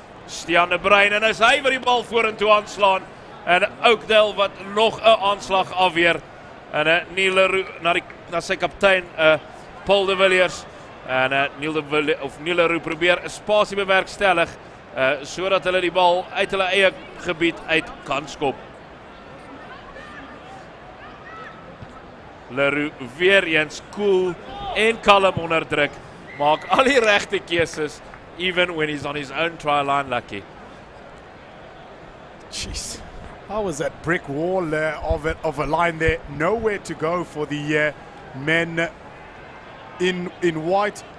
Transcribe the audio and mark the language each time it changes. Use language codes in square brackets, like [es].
[af] Stian de Bruin en is hy wat die bal vorentoe aanslaan. En Oakdale wat nog 'n aanslag afweer. En Neil Leroux na sy kaptein Paul de Villiers. En Neil Leroux probeer 'n spasie bewerkstellig sodat hulle die bal uit hulle eie gebied uit kan skop. Leroux weer eens cool en kalm onder druk. Maak al die regte keuses [en] even when he's on his own try line, Lucky. Jeez. How was that brick wall of a line there? Nowhere to go for the men in white.